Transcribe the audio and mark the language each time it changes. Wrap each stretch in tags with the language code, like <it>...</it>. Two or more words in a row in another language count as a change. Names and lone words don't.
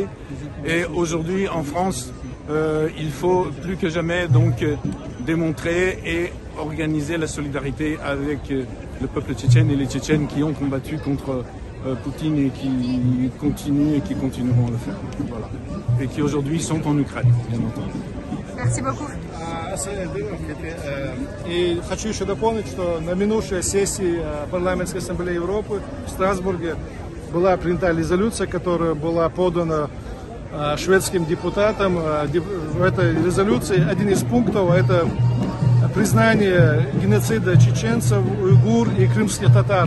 <fr>Et aujourd'hui, en France, il faut plus que jamais donc démontrer et organiser la solidarité avec le peuple tchétchène et les Tchétchènes qui ont combattu contre Poutine et qui continuent et qui continueront à le faire. Voilà. Et qui aujourd'hui sont en Ukraine, bien entendu. Merci beaucoup.</fr> <ru>И хочу еще дополнить, что на минувшей сессии Парламентской ассамблеи Европы в Страсбурге была принята резолюция, которая была подана шведским депутатам. В этой резолюции один из пунктов — это признание геноцида чеченцев, уйгур и крымских татар.</ru>